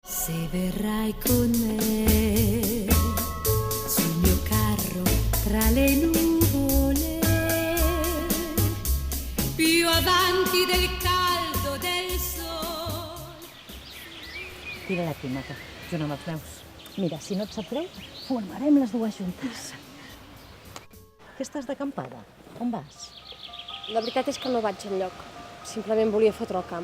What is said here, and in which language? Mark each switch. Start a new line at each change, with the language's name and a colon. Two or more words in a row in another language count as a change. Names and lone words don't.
Italian: Se verrai con me sul mio carro tra le nuvole, più avanti del caldo del sol.
Catalan: Tira la primata, junt amb els meus. Mira, si no et sap greu, formarem les dues juntes. Que estàs d'acampada? On vas? La veritat és que no vaig enlloc. Simplement volia fotre el camp.